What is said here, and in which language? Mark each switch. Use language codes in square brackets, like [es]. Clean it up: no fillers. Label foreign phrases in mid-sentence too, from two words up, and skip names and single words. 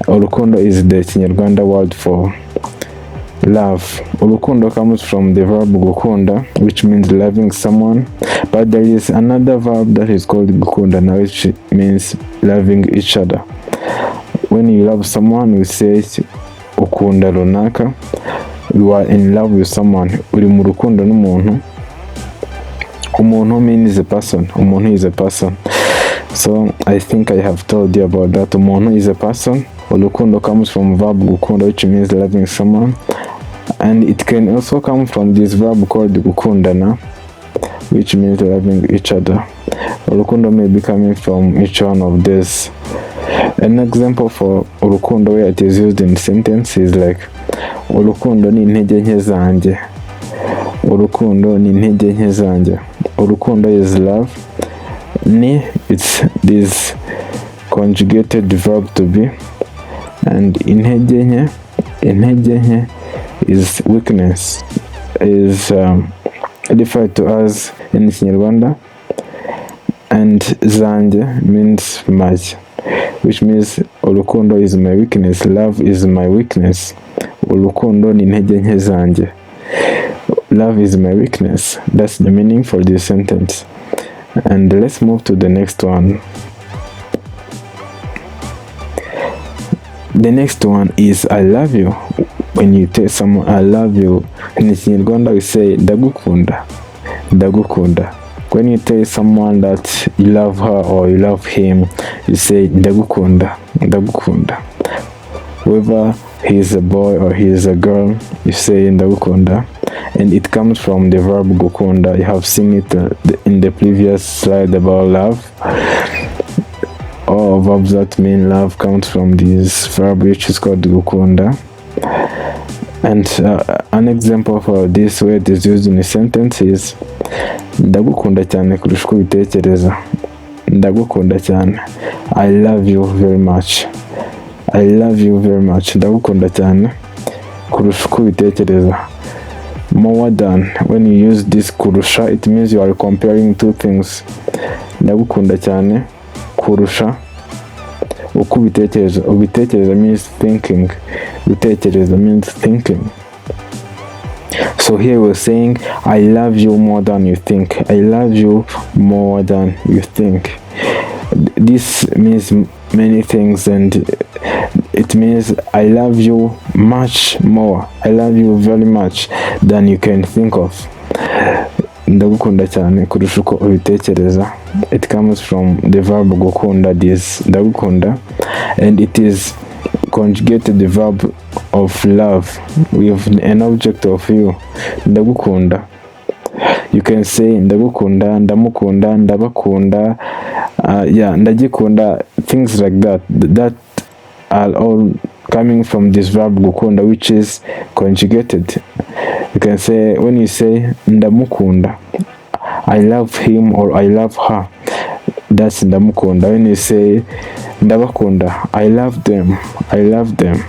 [en] Urukundo is the Kinyarwanda word Love. Urukundo comes from the verb gukunda, which means loving someone, but there is another verb that is called gukunda, which means loving each other. When you love someone, you say [rw] ukunda runaka. [en] You are in love with someone. [rw] Uri mu rukundo n'umuntu. Umuntu [en] means a person. Umuntu is a person. So I think I have told you about that. Umuntu is a person. Urukundo comes from verb gukunda, which means loving someone, and it can also come from this verb called gukundana, which means loving each other. Urukundo may be coming from each one of these. An example for urukundo where it is used in sentence is like [rw] urukundo ni intege nke zanjye. Urukundo ni intege nke zanjye. [en] Urukundo is love. Ni, it's this conjugated verb to be, and [rw] intege nke [en] is weakness, is referred to as in Kinyarwanda, and zanjye means my, which means urukundo is my weakness, love is my weakness. [rw] Urukundo ni intege nke zanjye. [en] Love is my weakness. That's the meaning for this sentence. And let's move to the next one. The next one is I love you. When you tell someone I love you, in Kinyarwanda we say ndagukunda. [rw] Ndagukunda. [en] When you tell someone that you love her or you love him, you say ndagukunda. [rw] Ndagukunda. [en] Whether he is a boy or he is a girl, you say ndagukunda. And it comes from the verb gukunda. You have seen it in the previous slide about love. All verbs that mean love comes from this verb, which is called gukunda. And an example for this where it is used in a sentence is [rw] ndagukunda cyane kurusha uko ubitekereza. Ndagukunda cyane. [en] I love you very much. I love you very much. [rw] Ndagukunda cyane kurusha uko ubitekereza. [en] More than, when you use this kurusha, it means you are comparing two things. [rw] Ndagukunda cyane kurusha uko ubitekereza. [en] Ubitekereza means thinking. Ubitekereza means thinking. So here we're saying I love you more than you think. I love you more than you think. This means many things, and it means I love you much more. I love you very much than you can think of. [rw] Ndagukunda cyane kurusha uko ubitekereza. [en] It comes from the verb gukunda, this ndagukunda, and it is conjugated the verb of love with an object of you. [rw] Ndagukunda. [en] You can say [rw] ndagukunda, ndamukunda, ndabakunda, ndagikunda, [en] things like that. That are all coming from this verb gukunda, which is conjugated. You can say, when you say ndamukunda, I love him or I love her, that's ndamukunda. When you say ndabakunda, I love them, I love them.